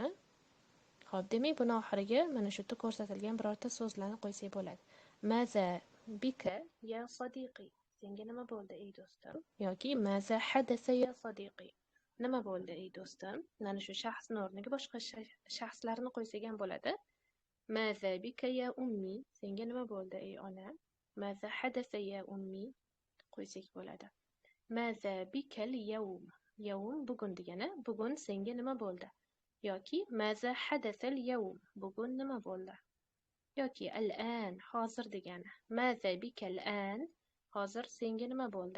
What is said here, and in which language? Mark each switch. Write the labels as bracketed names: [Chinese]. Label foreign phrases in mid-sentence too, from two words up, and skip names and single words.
[Uzbek] Xo'p, demak buni oxiriga mana shu yerda ko'rsatilgan birorta so'zlarni qo'ysak bo'ladi. [Arabic] ماذا بك يا صديقي. [Uzbek] Senga nima bo'ldi ey do'stim? Yoki [Arabic] ماذا حدث يا صديقي. [Uzbek] Nima bo'ldi ey do'stim? Mana shu shaxsning o'rniga boshqa shaxslarni qo'ysak ham bo'ladi. [Arabic] ماذا بك يا أمي. [Uzbek] Senga nima bo'ldi ey onam? [Arabic] ماذا حدث يا أمي [Uzbek] qo'ysak bo'ladi. [Arabic] ماذا بك اليوم. يوم [Uzbek] bugun degani. Bugun senga nima bo'ldi? Yoki [Arabic] ماذا حدث اليوم. [Uzbek] Bugun nima bo'ldi? Yoki al-an hozir degani. [Arabic] ماذا بك الآن. [Uzbek] Hozir senga nima bo'ldi?